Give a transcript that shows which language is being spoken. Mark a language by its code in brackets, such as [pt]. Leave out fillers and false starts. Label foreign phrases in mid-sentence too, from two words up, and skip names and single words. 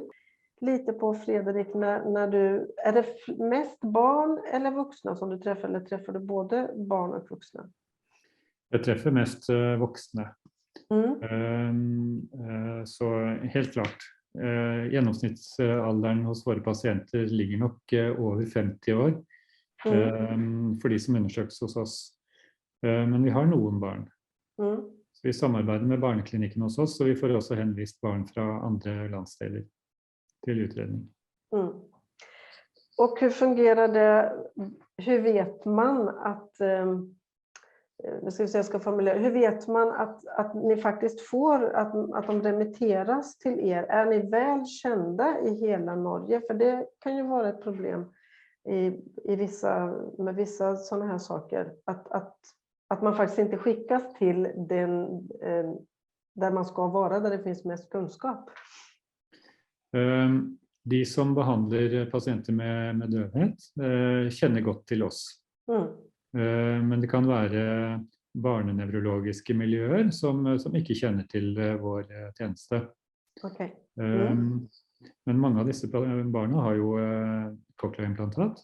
[sv] Lite på Fredrik, när du, är det mest barn eller vuxna som du träffar, eller träffar du både barn och vuxna? Jag träffar mest vuxna. Så helt klart. [no] Gjennomsnittsalderen hos våre pasienter ligger nok over 50 år for de som undersøkes hos oss. Men vi har noen barn. Så vi samarbeider med barneklinikken hos oss, og vi får også henvist barn fra andre landsdeler till utredning. [sv] Och hur fungerar det? Hur vet man att hur vet man att ni faktiskt får att de remitteras till er? Är ni väl kända i hela Norge? För det kan ju vara ett problem med vissa sådana här saker, att man faktiskt inte skickas till den där man ska vara, där det finns mest kunskap. [no] De som behandler pasienter med døvhet kjenner godt til oss. Men det kan være barnenevrologiske miljøer som ikke kjenner til vår tjeneste. Okay. Men mange av disse barna har jo cochlea-implantat.